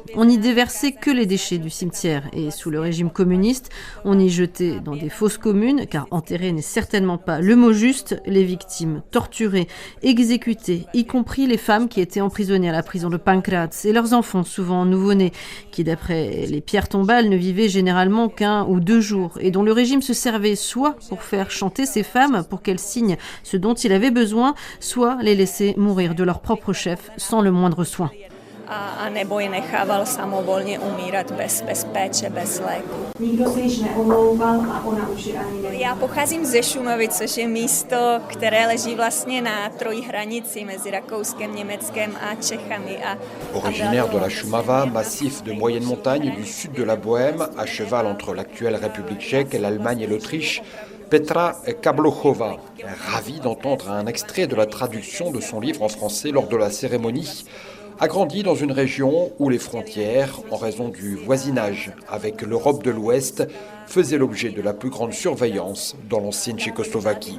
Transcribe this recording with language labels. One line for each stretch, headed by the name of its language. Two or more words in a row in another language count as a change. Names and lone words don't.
French: On n'y déversait que les déchets du cimetière et sous le régime communiste, on y jetait dans des fosses communes, car enterrer n'est certainement pas le mot juste, les victimes torturées, exécutées, y compris les femmes qui étaient emprisonnées à la prison de Pankrácz et leurs enfants souvent nouveau-nés, qui d'après les pierres tombales ne vivaient généralement qu'1 ou 2 jours et dont le régime se servait soit pour faire chanter ces femmes pour qu'elles signent ce dont il avait besoin, soit les laisser mourir de leur propre chef sans le moindre soin.
Czech: A nebo je nechával samovolně umírat bez péče, bez léku. Nikdo se již neomlouval a ona už ani neví. Já pocházím ze Šumavy, což je místo, které leží vlastně na trojí hranici mezi Rakouskem, Německem a Čechami.
French: Originaire de la Šumava, massif de moyenne montagne du sud de la Bohême, à cheval entre l'actuelle République tchèque, l'Allemagne et l'Autriche, Petra Klábouchová est ravie d'entendre un extrait de la traduction de son livre en français lors de la cérémonie. A grandi dans une région où les frontières, en raison du voisinage avec l'Europe de l'Ouest, faisaient l'objet de la plus grande surveillance dans l'ancienne Tchécoslovaquie.